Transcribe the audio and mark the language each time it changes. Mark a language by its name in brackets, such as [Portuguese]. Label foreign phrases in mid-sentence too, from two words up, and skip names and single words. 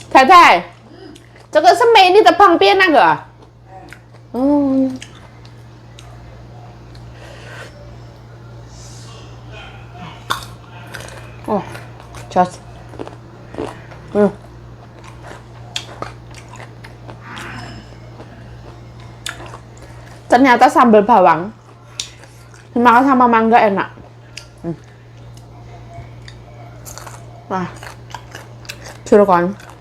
[Chinese] Kai, 這個是美麗的旁邊那個。嗯。 [Indonesian] 哦 ，just，ternyata sambal bawang dimakan sama mangga enak. Nah, juragan.